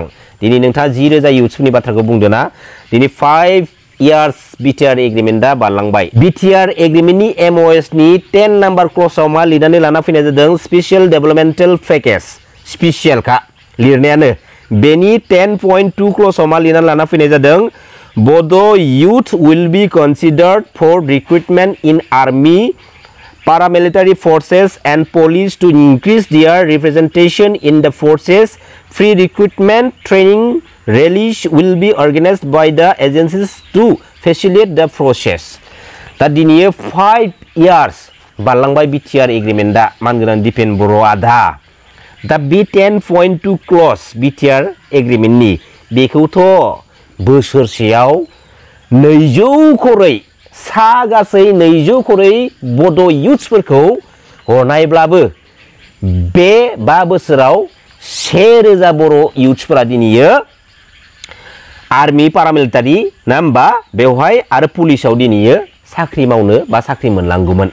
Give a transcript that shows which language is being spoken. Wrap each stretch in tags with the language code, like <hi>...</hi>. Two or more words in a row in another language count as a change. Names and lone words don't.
<brx>दिनै नोंथाङा 10,000 इयुथ्सफोरनि बाथ्राखौ बुंदों ना, दिनै 5 इयार्स बिटिआर एग्रिमेन्टआ बारलांबाय। बिटिआर एग्रिमेन्टनि एमअएसनि 10 नाम्बार क्लसाव मा लिरनानै लाना फैनाय जादों,</brx> <en>special developmental package</en> <brx>स्पेसियेलखा लिरनायानो। बेनि 10.2 क्लसाव मा लिरनानै लाना फैनाय जादों,</brx> <en>बड' youth will be considered for recruitment in army, paramilitary forces and police to increase their representation in the forces. Free recruitment training rallies will be organized by the agencies to facilitate the process.</en> <brx>दा दिनै 5 इयार्स बारलांबाय बिटिआर एग्रिमेन्टआ मानगोनां दिपेन बर' आदा। दा बे 10.2 क्लस बिटिआर एग्रिमेन्टनि बेखौथ' बोसोरसेयाव 200 करै सा गासै 200 करै बड' इयुथ्सफोरखौ हरनायब्लाबो बे 5 बोसोराव 1,000 बर' इयुथ्सफोरा दिनैयो आर्मि पारामिलिटारि ना होमबा बेवहाय आरो पुलिसाव दिनैयो साख्रि मावनो बा साख्रि मोनलांगौमोन।</brx>